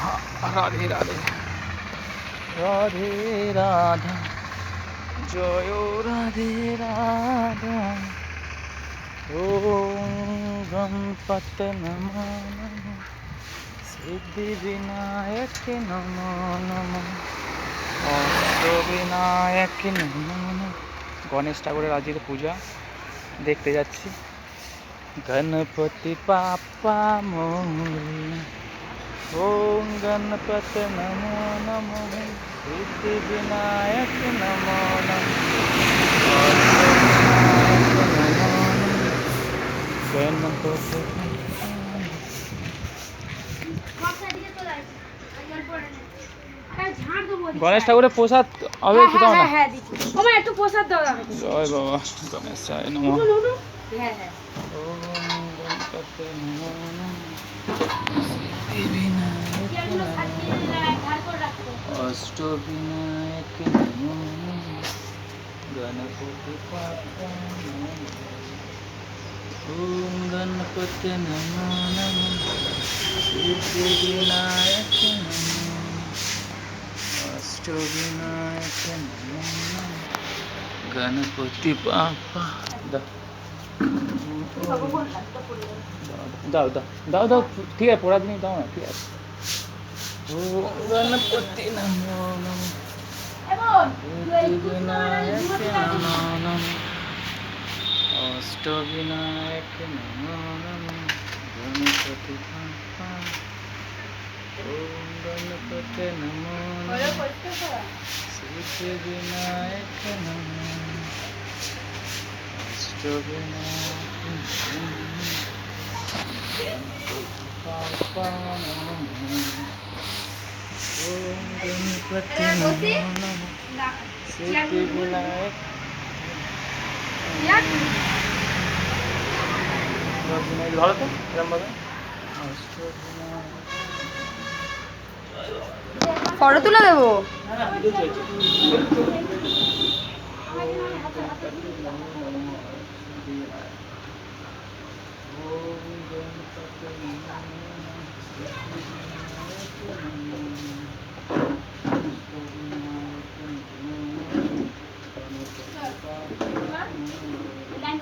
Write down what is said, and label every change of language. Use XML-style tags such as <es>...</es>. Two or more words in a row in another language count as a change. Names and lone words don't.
<hi>राधे राधे राधे राधा जय राधे राधा।</hi> <sa>ओम गणपत नमो नमः सिद्धि विनायक नमो नमः অষ্ট বিনায়ক নমো নমঃ।</sa> <bn>গণেশ ঠাকুরের আজকের পূজা দেখতে যাচ্ছি।</bn> <mr>गणपती बाप्पा मोरया।</mr> <sa>ওম গণপতি নমো নমঃ সিদ্ধি বিনায়ক নমো নমঃ গণপতি।</sa> <bn>গণেশ ঠাকুরের প্রসাদ হবে একটু দাও না। একটু প্রসাদ দাও।</bn> <sa>জয় বাবা গণেশায় নমঃ। ওম গণপতি নমো নমঃ সিদ্ধি বিনায়ক অষ্ট বিনায়ক নমো নমঃ</sa> <mr>गणपती बाप्पा मोरया।</mr> <sa>ওম গণপতি নমো নমঃ সিদ্ধি বিনায়ক নমো অষ্ট বিনায়ক নমো নমঃ</sa> <mr>गणपती बाप्पा।</mr> <bn>দাও দাও দাও দাও ঠিক আছে, পড়া দিন দাও না, ঠিক আছে।</bn> <sa>ওম গণপতি নমো নমঃ সিদ্ধি বিনায়ক নমো নমঃ অষ্ট বিনায়ক নমো নমঃ</sa> <mr>गणपती बाप्पा।</mr> <sa>ওম গণপতি নমো নমঃ সিদ্ধি বিনায়ক নমো অষ্ট বিনায়ক নমো বাপ্পা নমঃ। ওম গণপতি নমো নমঃ সিদ্ধি বিনায়ক</sa> <bn>ধরো তো এরম ভাবে</bn> <sa>অষ্ট বিনায়ক।</sa> <bn>ফটো তুলে দেবো। না না ভিডিও চলছে।</bn> <sa>ওম গণপতি নমো নমঃ সিদ্ধি বিনায়ক। ওম গণপতি নমো নমঃ সিদ্ধি বিনায়ক নমো নমঃ অষ্ট বিনায়ক নমো নমঃ</sa> <mr>गणपती बाप्पा</mr> <sa>নমো নমঃ।</sa>